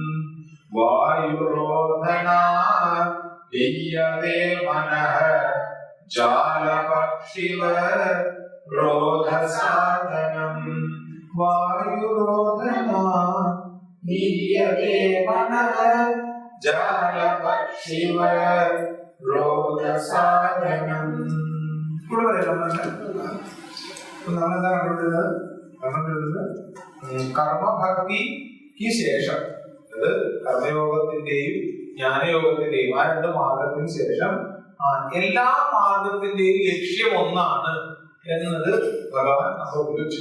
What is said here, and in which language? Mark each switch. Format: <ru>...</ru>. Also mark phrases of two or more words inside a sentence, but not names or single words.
<sa>वायुरोधनात् दीयते मनः जालपक्षिव रोधसाधनम्। वायुरोधनात् दीयते मनः जालपक्षिव रोधसाधनम्।</sa> <ml>കർമ്മഭക്തിക്ക് ശേഷം, അത് കർമ്മയോഗത്തിന്റെയും ജ്ഞാനയോഗത്തിന്റെയും ആ രണ്ട് മാർഗത്തിന് ശേഷം എല്ലാ മാർഗത്തിന്റെയും ലക്ഷ്യം ഒന്നാണ് എന്നത് ഭഗവാൻ ഉപയോഗിച്ചു.</ml>